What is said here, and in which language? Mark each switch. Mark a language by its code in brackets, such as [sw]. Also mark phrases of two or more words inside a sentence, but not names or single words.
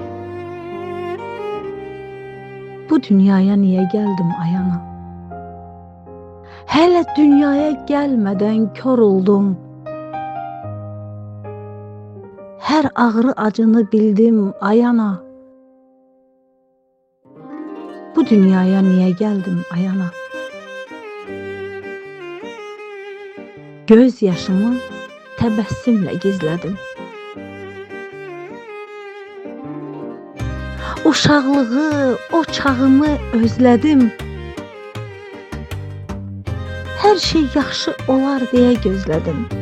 [tr] Bu dünyaya niye geldim ayana? Hele dünyaya gelmeden kör oldum. Her ağrı acını bildim ayana. Bu dünyaya niye geldim ayana? [az] Göz yaşımı təbəssümlə gizlədim. Uşaqlığı, o çağımı özlədim. Hər şey yaxşı olar deyə gözlədim.